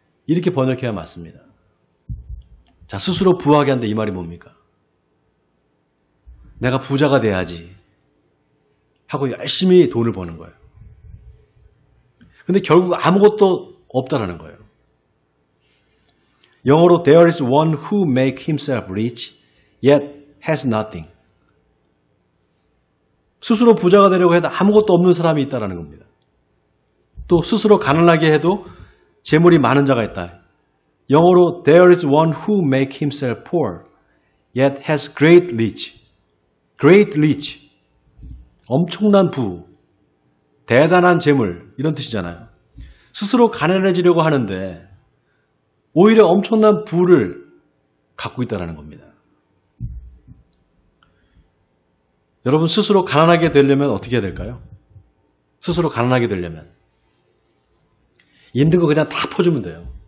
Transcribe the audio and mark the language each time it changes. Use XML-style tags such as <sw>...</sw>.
<ko>이렇게 번역해야 맞습니다. 자, 스스로 부하게 한다 이 말이 뭡니까? 내가 부자가 돼야지 하고 열심히 돈을 버는 거예요. 근데 결국 아무것도 없다라는 거예요. 영어로</ko> <en>There is one who make himself rich yet has nothing.</en> <ko>스스로 부자가 되려고 해도 아무것도 없는 사람이 있다라는 겁니다. 또 스스로 가난하게 해도 재물이 많은 자가 있다. 영어로</ko> <en>There is one who make himself poor yet has great rich. Great rich.</en> <ko>엄청난 부, 대단한 재물 이런 뜻이잖아요. 스스로 가난해지려고 하는데 오히려 엄청난 부를 갖고 있다는 겁니다. 여러분 스스로 가난하게 되려면 어떻게 해야 될까요? 스스로 가난하게 되려면 있는 거 그냥 다 퍼주면 돼요.</ko>